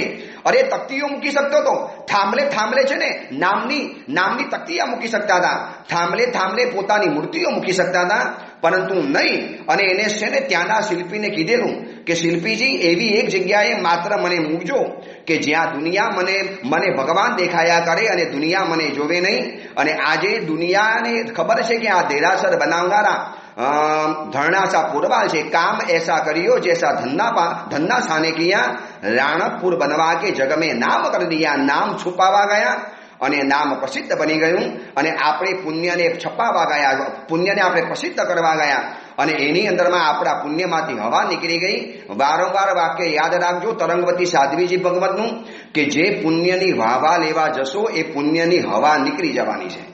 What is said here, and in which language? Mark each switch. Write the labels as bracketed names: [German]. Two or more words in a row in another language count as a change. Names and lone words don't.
[Gujarati] અરે તકતીઓ મૂકી શકતો હતો, થાંભલે છે ને નામની તકતીયા મૂકી શકતા હતા, થાંભલે પોતાની મૂર્તિઓ મૂકી શકતા હતા, પરંતુ નહીં. અને એને છે ને ત્યાંના શિલ્પીને કીધેલું કે શિલ્પીજી એવી એક જગ્યાએ માત્ર મને મૂકજો કે જ્યાં દુનિયા મને ભગવાન દેખાયા કરે અને દુનિયા મને જોવે નહીં. અને આજે દુનિયાને ખબર છે કે આ દેરાસર બનાવનારા धरणासा पूर्वाल છે. [Hindi] काम ऐसा करियो जैसा धन्ना साने किया, राणकपुर बनवा के जग में नाम कर दिया. नाम छुपावा गया [Gujarati] અને નામ પ્રસિદ્ધ બની ગયું, અને આપણે પુણ્યને છપાવા ગયા, પુણ્યને આપણે પ્રસિદ્ધ કરવા ગયા, અને એની અંદરમાં આપણા પુણ્યમાંથી હવા નીકળી ગઈ. વારંવાર વાક્ય યાદ રાખજો તરંગવતી સાધ્વીજી ભગવતનું કે જે પુણ્યની વાવા લેવા જશો એ પુણ્યની હવા નીકળી જવાની છે.